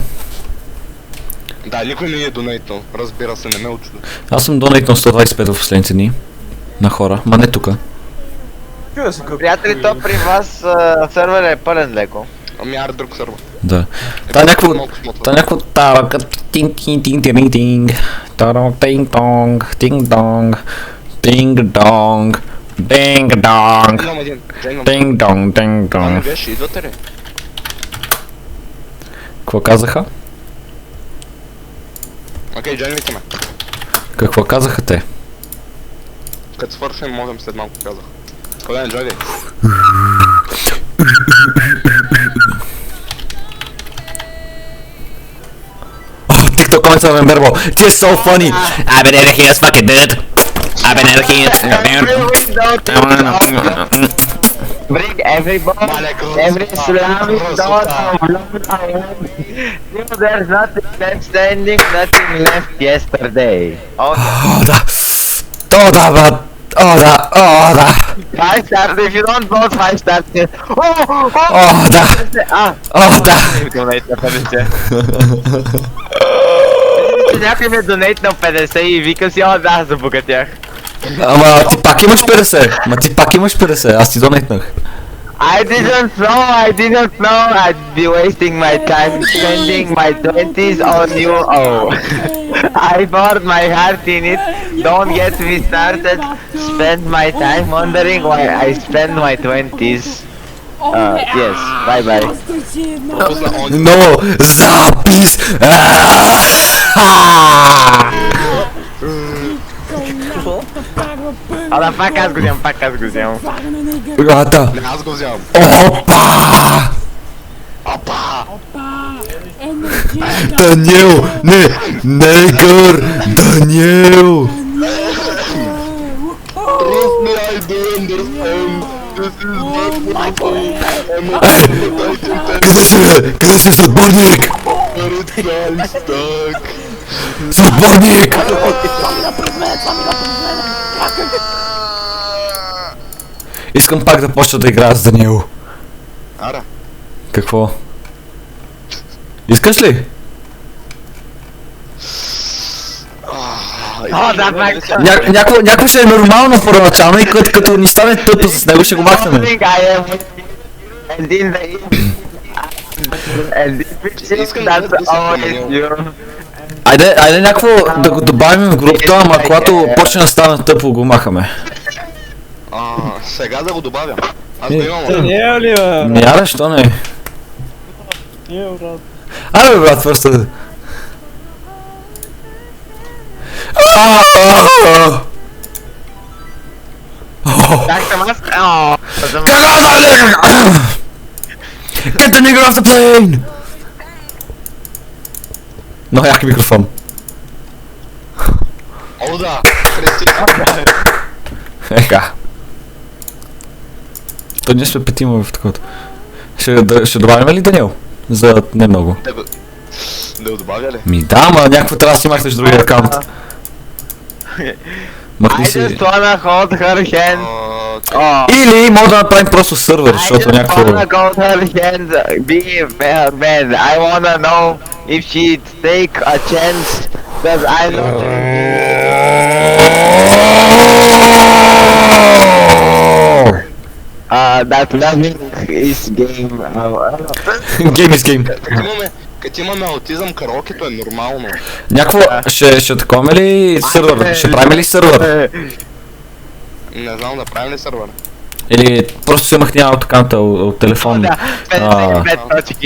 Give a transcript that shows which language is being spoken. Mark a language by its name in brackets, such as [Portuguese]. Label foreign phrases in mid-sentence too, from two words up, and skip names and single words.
[Bulgarian] Да, никой не е донейтнал. Разбира се, не ме очудва. Аз съм донейтнал 125 в последните дни. На хора, ма не тука. Чува се какво. Приятели, то при вас сервер е пълен леко. Ами аре друг сърва. Да. Та някакво... Малко смотва. Та някакво... Тарака... Тинг тинг тинг тинг тинг. Тарак тинг тонг. Тинг донг. Тинг донг. Динг донг. Имам един. Имам. Тинг донг. Тинг А не донг. беше, идвате ли? Какво казаха? Окей, джойнвайте ме. Какво казаха те? Като свършим, можем след малко казах. Колен, джойвай. [English] TikTok comments on Verbo. Just so funny. I've been out of here, fucking dude. I've been out of here. Bring everybody, every Islamic thought of Lord Island. There's nothing left standing, nothing left yesterday. Okay. [Bulgarian] О, да. О, да, брат. О, да. О, да. [English] 5 stars, if you don't vote 5 stars, [Bulgarian] О, да. Ah! О, да. Донейт на 50. Някой ми е донейт на 50 и викам си, о да, забогатях. Ама ти пак имаш 50. Ма ти пак имаш 50. Аз ти донейтнах. [English] I didn't know I'd be wasting my time spending my 20s on you. Oh, I poured my heart in it. Don't get me started. Spend my time wondering why I spend my 20s. Yes, bye bye. [Bulgarian] Пропусна он. Но, запис. Ала пак аз го вземам, Брата. Не, аз го вземам. Опа! Апа! Даниел! Не! Негър! Даниел! [English] Trust me, I do understand. This is my fault. [Bulgarian] Къде си, бе? Къде си, съотборник? Съотборник! Искам пак да почна да играя с Даниел. Ара. Какво? Искаш ли? О, да, пак. Някакво ще е нормално първоначално и като ни стане тъпо с него ще го махнем. [English] And in the and that's always you. [Bulgarian] Айде някакво да го добавим в групата, ама когато почне да стане тъпо го махаме. Сега да го добавя. Аз го имам. Не е ли, бе? Не яре, що не? Не, брат. Айде бе, брат, просто... Как съм аз? О, [English] Get the nigger off the plane! [Bulgarian] Много як микрофон. О, да. Христина. Еха. То ние сме петима в такова. Ще добавим ли Даниел? За не много. Да го добавя ли? Ми да, ама някакво трябва да си махнеш другия акаунт. Махни [English] I [Bulgarian] си... [English] just wanna hold her hand. [Bulgarian] Окей. Oh. Или може да направим просто сървър, [English] I [Bulgarian] защото [English] just [Bulgarian] някакво... [English] wanna go to her hands, be her man. I wanna know if she'd take a chance, cause I know that loving is game. game is game. [Bulgarian] Като имаме аутизъм, караокето е нормално. Някакво, ще таковаме ли сървър? Ще правим ли сървър? Не знам да правим ли сървър. Или просто си махня от акаунта от телефон Да, 55 точки.